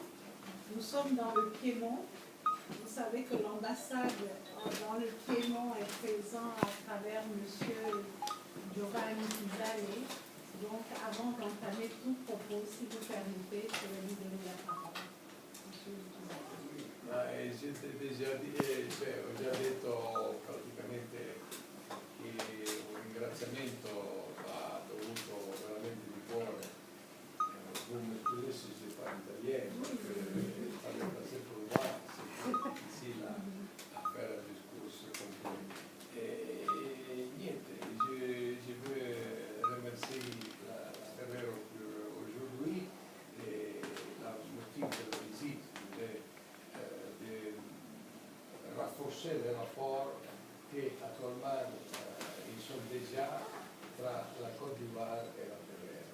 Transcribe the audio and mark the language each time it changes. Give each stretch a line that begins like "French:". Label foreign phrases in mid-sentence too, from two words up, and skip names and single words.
French: Nous sommes dans le Piémont. Vous savez que l'ambassade dans le Piémont est présente à travers M. Giovanni Pisale. Donc, avant d'entamer tout propos, si vous permettez, je vais lui donner la parole.
Italian: Ho già detto praticamente che un ringraziamento va dovuto veramente di cuore.
French: Vous m'excusez si je parle italien, parce que je parle français pour moi, c'est difficile à faire un discours complet. Et niente, je veux remercier la Ferrero pour aujourd'hui et le motif de la visite, de renforcer les rapports qui actuellement ils sont déjà tra la Côte d'Ivoire et la Ferrero.